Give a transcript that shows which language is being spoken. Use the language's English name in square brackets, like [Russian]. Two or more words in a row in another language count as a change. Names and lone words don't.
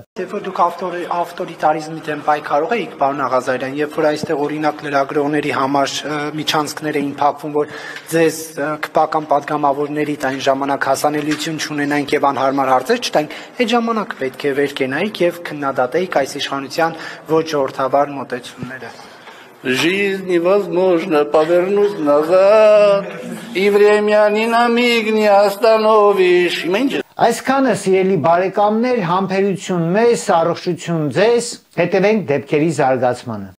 [Armenian] Երբ որ դուք ավտորիտարիզմի դեմ պայքարող եք, պարոն Աղազարյան, երբ որ այստեղ օրինակ լրագրողների համար միջանցքներ էին փակվում, որ ձեզ քպական падգամավորներից այն ժամանակ հասանելիություն չունենայինք եւ անհարմար հարցեր չտայինք, այդ ժամանակ պետք է վեր կենայիք եւ քննադատեիք այս իշխանության ոչ ժողովրդավար մոտեցումները։ [Russian] Жизнь невозможно повернуть назад, и время ни на миг не остановишь. [Armenian] Այսքանը սիրելի բարեկամներ, համբերություն մեզ, առողջություն ձեզ, հետևենք դեպքերի զարգացմանը։